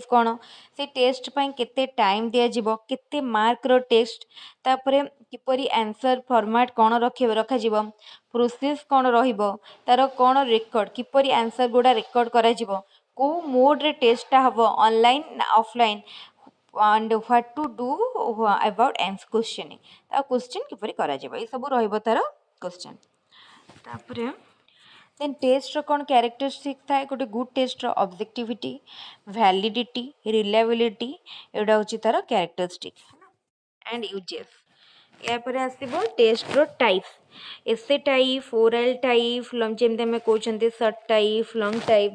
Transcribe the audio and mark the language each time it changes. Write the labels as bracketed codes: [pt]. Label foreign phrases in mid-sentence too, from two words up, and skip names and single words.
[or] କ'ଣ, ସେ ଟେଷ୍ଟ ପାଇଁ କେତେ ଟାଇମ୍ ଦିଆଯିବ, କେତେ ମାର୍କର ଟେଷ୍ଟ, ତାପରେ କିପରି [en] answer format [or] କ'ଣ ରଖାଯିବ, ପ୍ରୋସେସ୍ କ'ଣ ରହିବ, ତାର କ'ଣ ରେକର୍ଡ଼, କିପରି ଆନ୍ସର୍ ଗୁଡ଼ା ରେକର୍ଡ଼ କରାଯିବ, କେଉଁ ମୋଡ଼୍ରେ ଟେଷ୍ଟଟା ହେବ, ଅନଲାଇନ୍ ନା ଅଫଲାଇନ୍, [en] and what to do about questioning, [or] ତା କ୍ୱେଶ୍ଚିନ୍ କିପରି କରାଯିବ, ଏସବୁ ରହିବ ତାର କ୍ୱେଶ୍ଚିନ୍। ତାପରେ [en] then testର [or] କ'ଣ କ୍ୟାରେକ୍ଟରିଷ୍ଟିକ୍ ଥାଏ, ଗୋଟେ [en] good testର objectivity, validity, reliability, [or] ଏଗୁଡ଼ା ହେଉଛି ତାର [en] characteristic and uses. [or] ଏହାପରେ ଆସିବ [en] testର types, essay type, oral type, [or] ଯେମିତି ଆମେ କହୁଛନ୍ତି [en] short type, long type.